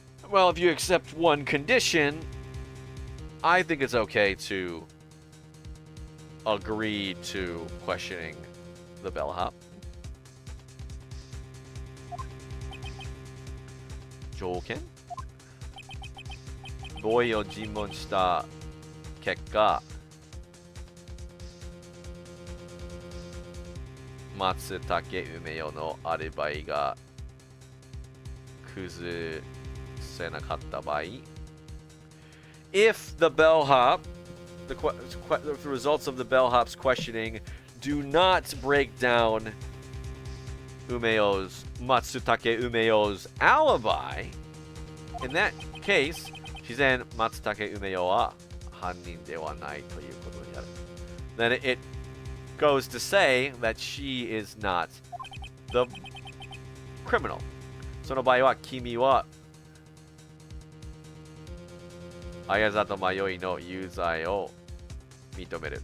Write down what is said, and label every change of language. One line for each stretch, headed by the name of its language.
English: Well, if you accept one condition, I think it's okay to agree to questioning the bellhop.
Japanese: 条件ボーイを尋問した結果、松竹梅代のアリバイが崩せなかった場合、
English: if the bellhop, the results of the bellhop's questioning do not break down Matsutake Umeyo's alibi, in that case,
Japanese: 自然松竹梅代は犯人ではないということになる。
English: Then it goes to say that she is not the criminal.
Japanese: その場合は君は綾里迷いの有罪を認める。